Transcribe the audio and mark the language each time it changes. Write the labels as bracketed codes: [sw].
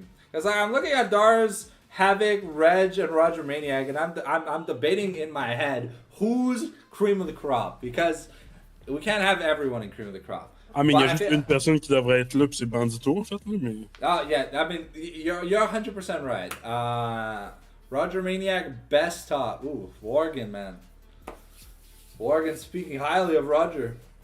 [en] Because I'm looking at Dars, Havoc, Reg, and Roger Maniac, and I'm debating in my head who's cream of the crop, because we can't have everyone in cream of the crop. I mean, [fr] il y a juste une personne qui devrait être là, puis c'est Bandito, en fait, là, mais... [en] Oh, yeah, I mean, you're 100% right. Roger Maniac, best top. Ooh, Worgen, man. Worgen speaking highly of Roger.